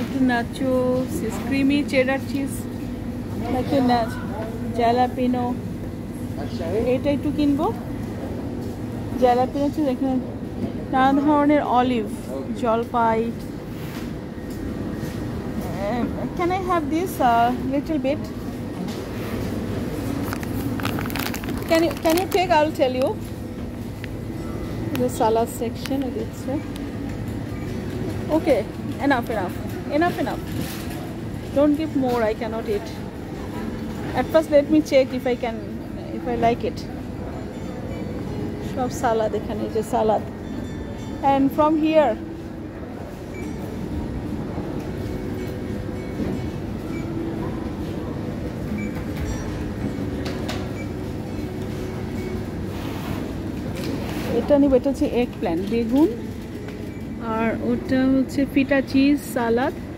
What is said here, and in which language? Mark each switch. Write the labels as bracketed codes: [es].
[en] Nachos, creamy cheddar cheese, like a jalapeno. [bn] এটা একটু কিনবো। jalapeno cheese এখানে নানা ধরনের অলিভ, জলপাই। [en] Can I have this little bit? Can you take? I'll tell you. The salad section is it, sir? Okay, enough. Don't give more, I cannot eat. At first let me check if I like it. [bn] Shop salad, ekhane je salad. [en] And from here [bn] এটা নিব, এটা হচ্ছে egg plant, বেগুন, আর ওটা হচ্ছে ফিটা cheese সালাদ।